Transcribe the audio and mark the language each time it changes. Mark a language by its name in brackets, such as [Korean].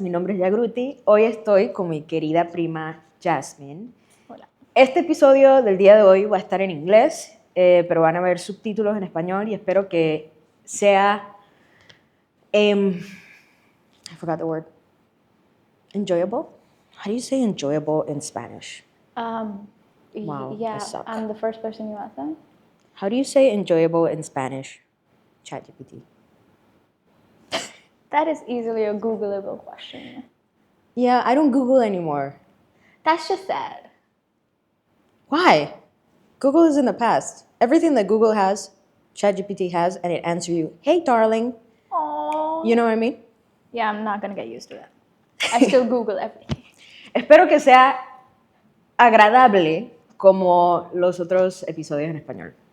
[Spanish] Mi nombre es Jagruti. Hoy estoy con mi querida prima Jasmine. Hola. Este episodio del día de hoy va a estar en inglés, pero van a haber subtítulos en español y espero que sea, [English] I forgot the word, enjoyable. How do you say enjoyable in Spanish? Wow, Yeah, I suck. I'm the first person you asked that. How do you say enjoyable in Spanish? ChatGPT. That is easily a Googleable question. Yeah, I don't Google anymore. That's just sad. Why? Google is in the past. Everything that Google has, ChatGPT has, and it answers you, hey, darling. Aww. You know what I mean? Yeah, I'm not gonna get used to that. I still Google everything. [Spanish] Espero que sea agradable como los otros episodios en español.